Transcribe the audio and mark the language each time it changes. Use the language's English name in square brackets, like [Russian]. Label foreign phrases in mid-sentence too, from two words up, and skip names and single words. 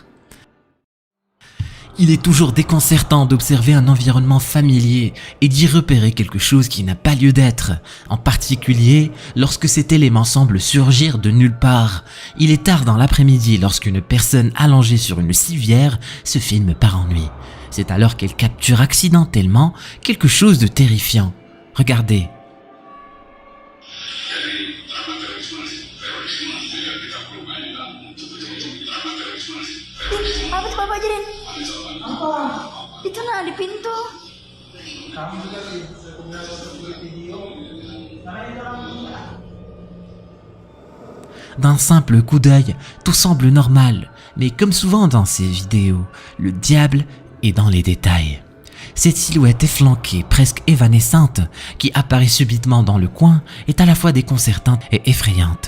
[French] Il est toujours déconcertant d'observer un environnement familier et d'y repérer quelque chose qui n'a pas lieu d'être, en particulier lorsque cet élément semble surgir de nulle part. Il est tard dans l'après-midi lorsqu'une personne allongée sur une civière se filme par ennui. C'est alors qu'elle capture accidentellement quelque chose de terrifiant. Regardez. [Indonesian] Apa tuh Bapak ajarin? Apa? Itu nah di pintu. [French] D'un simple coup d'œil, tout semble normal, mais comme souvent dans ces vidéos, le diable est dans les détails. Cette silhouette efflanquée, presque évanescente, qui apparaît subitement dans le coin, est à la fois déconcertante et effrayante.